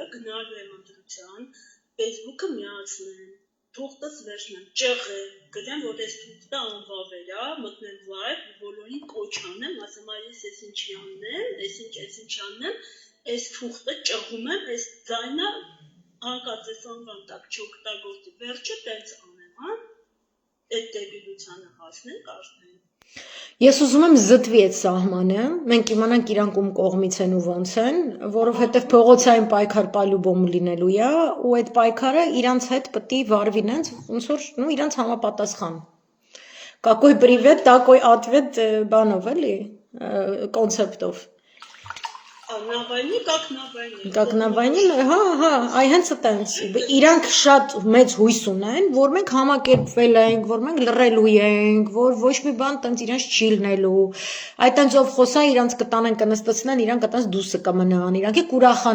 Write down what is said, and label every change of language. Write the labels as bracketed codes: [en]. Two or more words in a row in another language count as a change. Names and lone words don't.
[hy] գնալու եմ ընտրության, Facebook-ը միացնեմ, թուղթս վերջնեմ, ճեղեմ, գրեմ, որ ես թուղթը անվավերա, մտնեմ live, բոլորին կոչ անեմ, ասեմ, ես ինչ անեմ, ինչ անեմ, ես թուղթը ճղում եմ, ես ձայնը հանկարծ անվան տակ չօգտագործի, վերջը տենց անեմ, այդ դեբիլությանը հասնենք արդեն։ Ես ուզում եմ զտվի այդ սահմանը, մենք իմանանք իրանք ում կողմից են ու ոնց են, որովհետև փողոցային պայքար պալյուբոմ լինելու է, ու այդ պայքարը իրանց հետ պիտի վարվի նենց, ոնց որ իրանց համապատասխան։ [ru] Какой привет, такой ответ [hy] բանով էլի, կոնցեպտով։ [ru] Նավայնի, как նավայնի։ [hy] Как նավայնի, հա, այ հենց այտենց։ Իրանք շատ մեծ հույս ունեն, որ մենք համակերպվել ենք, որ մենք լռելու ենք, որ ոչ մի բան տենց իրանց չի լինելու։ Այ տենց ով խոսա, իրանց կտանեն, կնստեցնեն, իրանք այտենց դուսը կմնան, իրանք